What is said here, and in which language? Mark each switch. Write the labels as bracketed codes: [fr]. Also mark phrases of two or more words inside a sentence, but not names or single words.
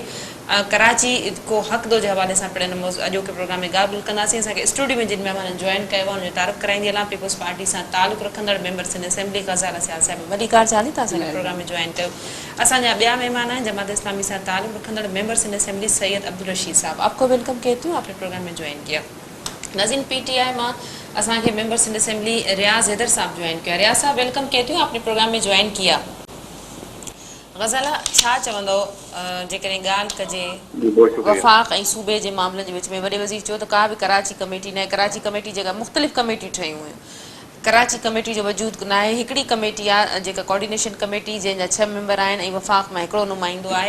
[sd] कराची को हक़ दो जे हवाले सां पिणु अॼोके प्रोग्राम में ॻाल्हि कंदासीं। असांखे स्टूडियो में जिन महिमाननि जॉइन कयो आहे उनजो तारीफ़ कराईंदी हलां। पीपुल्स पार्टी सां तालुक़ रखंदड़ मेंबर सिंध असेंबली ग़ज़ाल सियाल साहिब, वॾी कार चाली था असांजे प्रोग्राम में जॉइन कयो। असांजा ॿिया महिमान आहिनि जमात इस्लामी सां तालुक़ रखंदड़ मेंबर सिंध असेंबली सैयद अब्दुल रशीद साहब। [ur] آپ کو ویلکم کہتی ہوں، آپ نے پروگرام میں جوائن کیا. [sd] नाज़रीन, PTI मां असांखे मेंबर सिंध असेंबली रियाज़ हैदर साहब ज्वाइन किया। [ur] ریاض صاحب ویلکم کہتی ہوں، آپ نے پروگرام میں جوائن کیا. [sd] ग़ज़ाला छा चवंदो जेकॾहिं ॻाल्हि कजे वफ़ाक़ ऐं सूबे जे मामलनि जे विच में? वॾे वज़ीर चयो त का बि कराची कमेटी न आहे। कराची कमेटी जॻह मुख़्तलिफ़ कमेटियूं ठहियूं आहिनि, कराची कमेटी जो वजूद न आहे। हिकिड़ी कमेटी आहे जेका कोऑर्डिनेशन कमेटी, जंहिंजा 6 मेंबर आहिनि ऐं वफ़ाक़ मां हिकिड़ो नुमाइंदो आहे।